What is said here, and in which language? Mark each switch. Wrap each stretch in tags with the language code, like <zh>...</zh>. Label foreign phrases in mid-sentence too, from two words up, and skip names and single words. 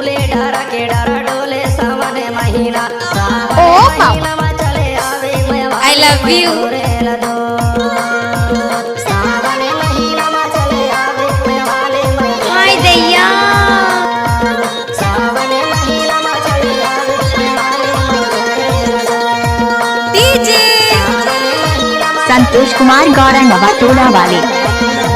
<bho>के डारा डोले सावन महीना ओ महीना में चले आवे</bho> <en>I love you.</en> <bho>सावन महीना में चले आवे वाले हाय दैया सावन महीना में चले आवे वाले डीजे संतोष कुमार गौरा नवा टोला वाले</bho>